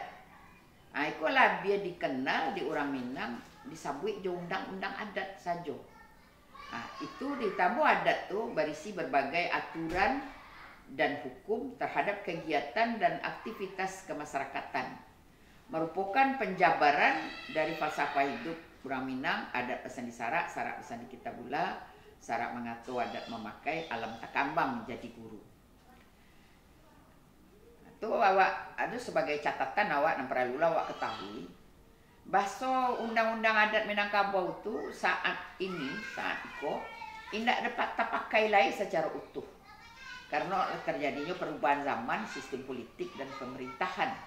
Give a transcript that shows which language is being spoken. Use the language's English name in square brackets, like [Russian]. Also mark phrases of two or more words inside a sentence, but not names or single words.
[Indonesian] Nah, itulah dia dikenal di orang Minang disebut je undang-undang adat saja. Nah, itu di tambo adat tu berisi berbagai aturan dan hukum terhadap kegiatan dan aktivitas kemasyarakatan. Merupakan penjabaran dari falsafah hidup orang Minang, adat pesan di sarak, sarak pesan di kitabula, sarak mengatur adat memakai, [Minangkabau] alam takambang [Indonesian] menjadi guru. Itu awak ada sebagai catatan awak dan perlu awak ketahui. Bahasa undang-undang adat Minangkabau itu saat itu tidak dapat terpakai lagi secara utuh. Karena terjadinya perubahan zaman, sistem politik dan pemerintahan.